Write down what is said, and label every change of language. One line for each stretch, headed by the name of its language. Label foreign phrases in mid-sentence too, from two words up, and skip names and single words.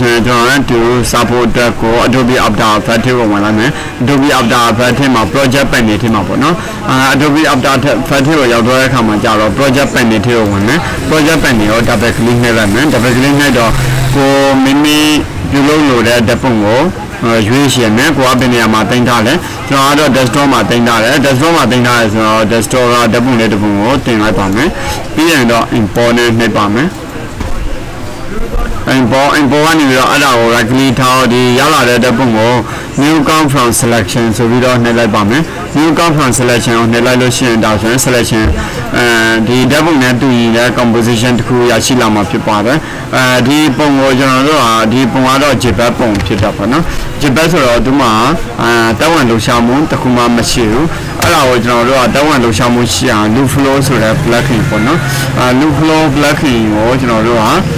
Burmese: ဆိုရင်ကျွန်တော်တို့ support အတွက်ကို Adobe After Effects ထဲကိုဝင်လာမယ်။ Adobe After Effects ထဲမှာ
English: project panel
Burmese: ထဲမှာပေါ့နော်။ Adobe After Effects ထဲကိုရောက်တော့တဲ့အခါမှာကြာတော့
English: project panel
Burmese: ထဲကိုဝင်မယ်။
English: project panel
Burmese: ကို
English: double click
Burmese: နဲ့လိုက်မယ်
English: double click
Burmese: နဲ့တော့ကိုမိမိပြုလုပ်လို့တဲ့ဓာတ်ပုံကိုရွေးချယ်မယ်ကိုအပင်နေရာမှာတင်ထားတယ်ကျွန်တော်ကတော့ desktop မှာတင်ထားတယ် desktop မှာတင်ထားတယ်ဆိုတော့ desktop ကဓာတ်ပုံလေးတစ်ပုံကိုတင်လိုက်ပါမယ်ပြီးရင်တော့ import နဲ့နှိပ်ပါမယ် import ကနေပြီးတော့အဲ့ဒါကို
English: right click
Burmese: ထားဒီရောက်လာတဲ့ဓာတ်ပုံကို
English: new count from selection
Burmese: ဆိုပြီးတော့နှိပ်လိုက်ပါမယ် new
English: count from selection
Burmese: ကိုနှိပ်လိုက်လို့ရှိရင်ဒါဆိုရင် selection ဒီဓာတ်ပုံနဲ့တူညီတဲ့ composition တစ်ခုရရှိလာမှာဖြစ်ပါတယ်ဒီပုံကိုကျွန်တော်တို့ဒီပုံကတော့ JPEG ပုံဖြစ်တာပေါ့နော် JPEG ဆိုတော့ဒီမှာတောင်းဝန်လှူရှာမှုတစ်ခုမှမရှိဘူးအဲ့ဒါကိုကျွန်တော်တို့တောင်းဝန်လှူရှာမှုရှိအောင် Loopflow ဆိုတဲ့ plugin ပေါ့နော်Loopflow plugin ကိုကျွန်တော်တို့